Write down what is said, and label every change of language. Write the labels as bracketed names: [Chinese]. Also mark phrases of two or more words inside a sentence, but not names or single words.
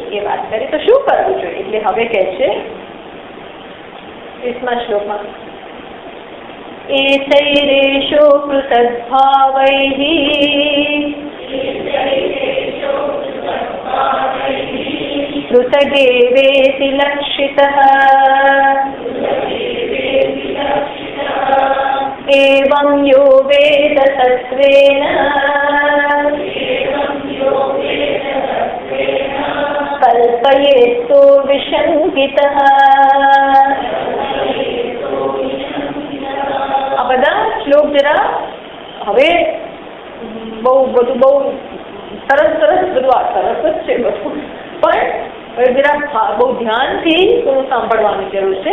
[Gujarati] એ વાત કરીએ તો શું કરવું જોઈએ? એટલે હવે કહે છે 30મા શ્લોકમાં [Sanskrit] एतैरेषो पृथग्भावैः पृथगेवेति लक्षितः एवं यो वेद तत्त्वेन શંકિતઃ. [Gujarati] આ બધા શ્લોક જરા હવે બહુ સરસ બધું આ સરસ જ છે બધું, પણ હવે જરા બહુ ધ્યાનથી થોડું સાંભળવાની જરૂર છે.